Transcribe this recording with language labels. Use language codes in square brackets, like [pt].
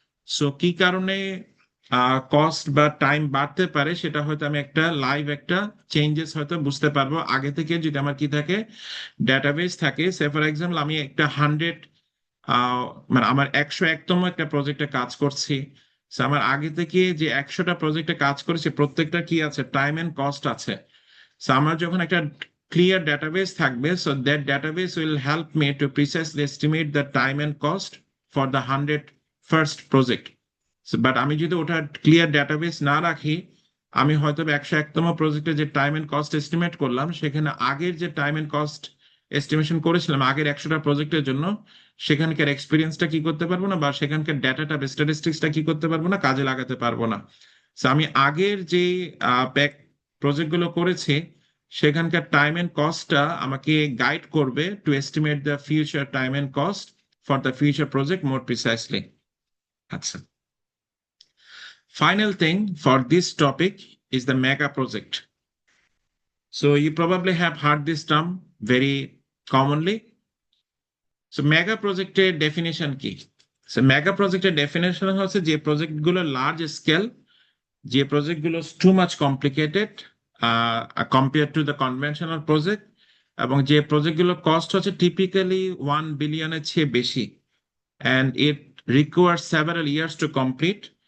[bn] So কি কারণে cost বা টাইম বাড়তে পারে সেটা হয়তো আমি একটা লাইভ একটা চেঞ্জেস হয়তো বুঝতে পারবো আগে থেকে, যদি আমার কি থাকে, ডেটাবেস থাকে। [en] say for example [bn] আমি একটা 100 মানে আমার 101তম একটা প্রজেক্টে কাজ করছি। So, আমার আগে থেকে যে 100টা প্রজেক্টে কাজ করেছি প্রত্যেকটা কি আছে, টাইম এন্ড কস্ট আছে। [en] So, [bn] আমার যখন একটা [en] clear database [bn] থাকবে, [en] so that database will help me to precisely estimate the time and cost for the 101st project. [bn] So, but আমি যদি ওটা ক্লিয়ার ডেটাবেস না রাখি, আমি হয়তো 101তম প্রজেক্টে যে টাইম এন্ড কস্ট এস্টিমেট করলাম সেখানে আগের যে টাইম এন্ড কস্ট এস্টিমেশন করেছিলাম আগের 100টা প্রজেক্টের জন্য, সেখানকার এক্সপিরিয়েন্সটা কি করতে পারবো না, বা সেখানকার ডাটাটা বা স্ট্যাটিস্টিক্সটা কি করতে পারবো না, কাজে লাগাতে পারবো না। So, আমি আগের যে প্যাক প্রজেক্টগুলো করেছি সেখানকার টাইম এন্ড কস্টটা আমাকে গাইড করবে [en] To estimate the future time and cost for the future project more precisely. আচ্ছা, final thing for this topic is the mega project. So you probably have heard this term very commonly. So mega projected definition কি? [bn] So mega projected definition হচ্ছে যে project গুলো large scale, যে project গুলো [en] too much complicated compare to the conventional project, [bn] এবং যে project গুলো cost হচ্ছে টিপিক্যালি 1 বিলিয়নের চেয়ে বেশি, [en] And it require several years to complete.